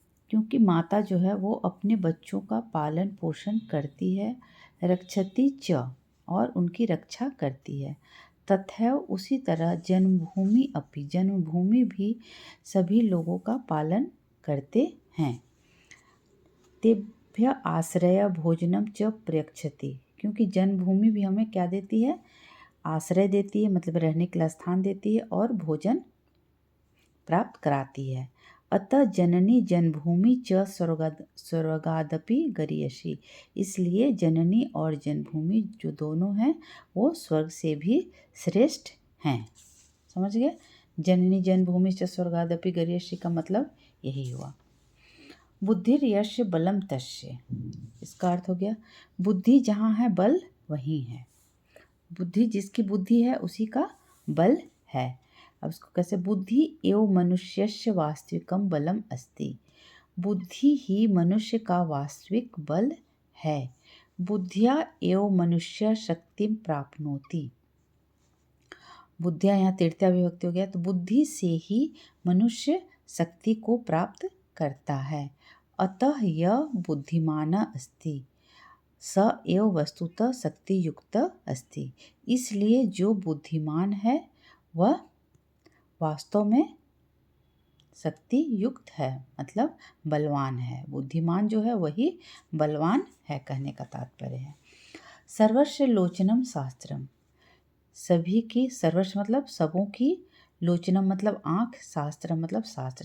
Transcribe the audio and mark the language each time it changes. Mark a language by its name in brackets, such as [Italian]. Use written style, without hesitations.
[Hindi] क्योंकि माता जो है वो अपने बच्चों का पालन पोषण करती है, [Sanskrit] रक्षति च [Hindi] और उनकी रक्षा करती है। तथैव उसी तरह [Sanskrit] जन्मभूमि अपि, [Hindi] जन्मभूमि भी सभी लोगों का पालन करते हैं। [Sanskrit] तेभ्य आश्रय भोजनम च प्रयच्छति। [Hindi] क्योंकि जन्मभूमि भी हमें क्या देती है, आश्रय देती है, मतलब रहने के लिए स्थान देती है और भोजन प्राप्त कराती है। [Sanskrit] अतः जननी जन्मभूमि च स्वर्गादपि गरीयसी। [Hindi] इसलिए जननी और जन्मभूमि जो दोनों हैं वो स्वर्ग से भी श्रेष्ठ हैं। समझ गए? [Sanskrit] जननी जन्मभूमि च स्वर्गादपि गरीयसी [Hindi] का मतलब यही हुआ। [Sanskrit] बुद्धिर यस्य बलम तस्य। [Hindi] इसका अर्थ हो गया बुद्धि जहाँ है बल वहीं है। बुद्धि, जिसकी बुद्धि है उसी का बल है। अब इसको कैसे, [Sanskrit] बुद्धि एव मनुष्यस्य वास्तविकम बलम अस्ति। [Hindi] बुद्धि ही मनुष्य का वास्तविक बल है। [Sanskrit] बुद्धिया एव मनुष्य शक्तिम प्राप्नोति। [Hindi] बुद्धिया यहाँ तृतीया विभक्ति हो गया, तो बुद्धि से ही मनुष्य शक्ति को प्राप्त करता है। [Sanskrit] अतः यह बुद्धिमान अस्ति स एव वस्तुतः शक्ति युक्त अस्ति। [Hindi] इसलिए जो बुद्धिमान है वह वास्तव में शक्ति युक्त है, मतलब बलवान है। बुद्धिमान जो है वही बलवान है, कहने का तात्पर्य है। [Sanskrit] सर्वस्य लोचनम शास्त्रम। [Hindi] सभी की, सर्वस्व मतलब सबों की, लोचनम मतलब आँख, शास्त्र मतलब शास्त्र।